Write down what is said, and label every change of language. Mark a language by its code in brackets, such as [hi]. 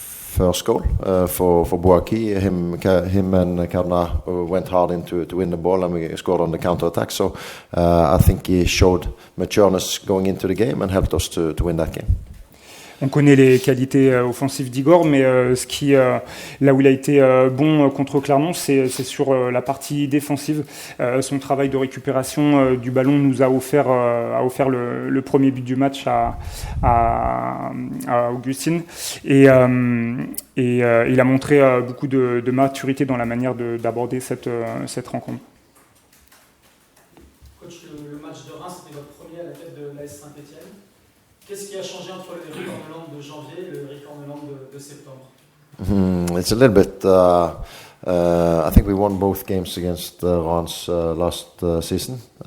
[en] first goal for Boaki. Him and Karna went hard into to win the ball, and we scored on the counter attack. So I think he showed matureness going into the game and helped us to win that game. [fr] On connaît les qualités offensives d'Igor, mais là où il a été bon contre Clermont, c'est sur la partie défensive. Son travail de récupération du ballon nous a offert le premier but du match à Augustine. Et il a montré beaucoup de maturité dans la manière d'aborder cette rencontre. Coach, le match de Reims, c'était votre premier à la tête de l'AS Saint-Etienne. Qu'est-ce qui a changé entre le Rick Orneland de janvier et le Rick Orneland de septembre? [en] It's a little bit. I think we won both games against Reims last season.